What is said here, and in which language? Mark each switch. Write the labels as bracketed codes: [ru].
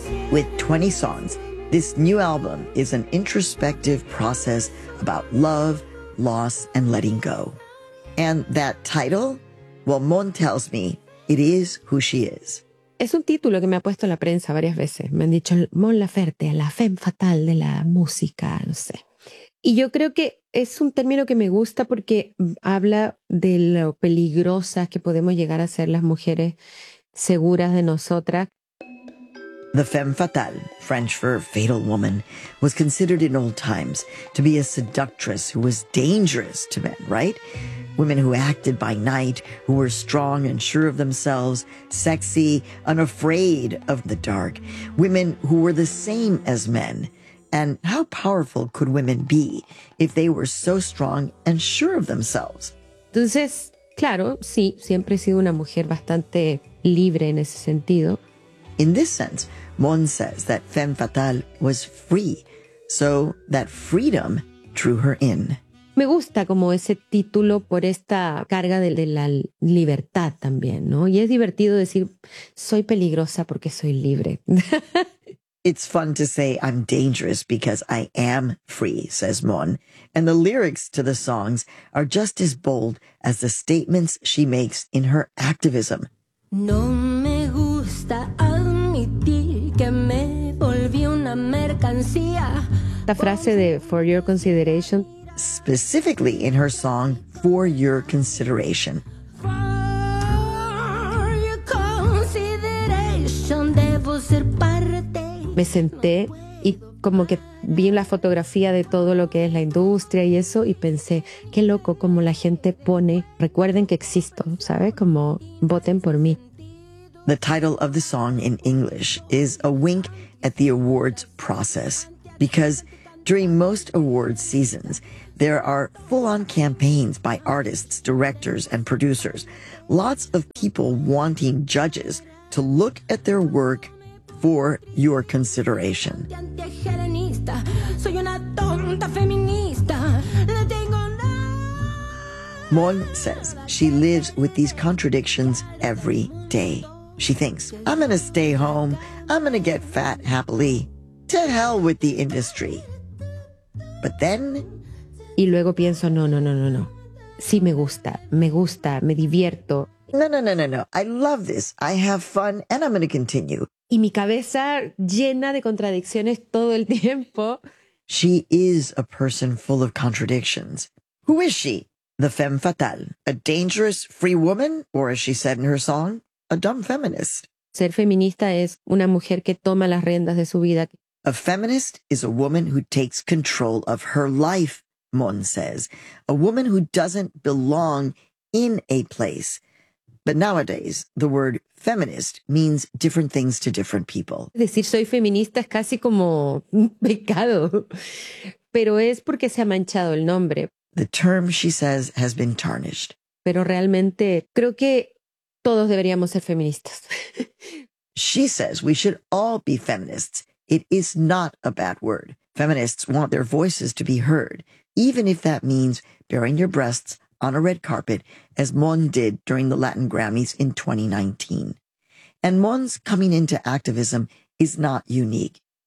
[en] With 20 songs, this new album is an introspective process about love, loss, and letting go. And that title? Well, Mon tells me it is who she is. [es] Es un título que me ha puesto la prensa varias veces. Me han dicho Mon Laferte, la femme fatal de la música, no sé. Y yo creo que es un término que me gusta porque habla de lo peligrosas que podemos llegar a ser las mujeres seguras de nosotras. [en] The femme fatale, French for fatal woman, was considered in old times to be a seductress who was dangerous to men, right? Women who acted by night, who were strong and sure of themselves, sexy, unafraid of the dark. Women who were the same as men. And how powerful could women be if they were so strong and sure of themselves? [es] Entonces, claro, sí, siempre he sido una mujer bastante libre en ese sentido. [en] In this sense, Mon says that Femme Fatale was free, so that freedom drew her in. [es] Me gusta como ese título por esta carga de la libertad también, ¿no? Y es divertido decir, soy peligrosa porque soy libre. [en] It's fun to say I'm dangerous because I am free, says Mon. And the lyrics to the songs are just as bold as the statements she makes in her activism. [es] No me gusta admitir que me volví una mercancía. La frase de For Your Consideration. [en] Specifically in her song For Your Consideration. [es] For Your Consideration, debo ser parte. Me senté y como que vi la fotografía de todo lo que es la industria y eso y pensé, qué loco como la gente pone, recuerden que existo, ¿sabes? Como voten por mí. [en] The title of the song in English is a wink at the awards process because during most awards seasons, there are full-on campaigns by artists, directors, and producers. Lots of people wanting judges to look at their work for your consideration. Mon says she lives with these contradictions every day. She thinks, I'm going to stay home. I'm going to get fat happily. To hell with the industry. But then... [es] Y luego pienso, no. Sí me gusta, me divierto. [en] No. I love this. I have fun and I'm going to continue. [es] Y mi cabeza llena de contradicciones todo el tiempo. [en] She is a person full of contradictions. Who is she? The femme fatale. A dangerous free woman? Or as she said in her song... A dumb feminist. [es] Ser feminista es una mujer que toma las riendas de su vida. [en] A feminist is a woman who takes control of her life, Mon says. A woman who doesn't belong in a place. But nowadays, the word feminist means different things to different people. [es] Decir soy feminista es casi como un pecado. Pero es porque se ha manchado el nombre. [en] The term, she says, has been tarnished. [es] Pero realmente creo que todos deberíamos ser feministas. [en] She says we should all be feminists. It is not a bad word. Feminists want their voices to be heard, even if that means bearing your breasts on a red carpet, as Mon did during the Latin Grammys in 2019. And Mon's coming into activism is not unique.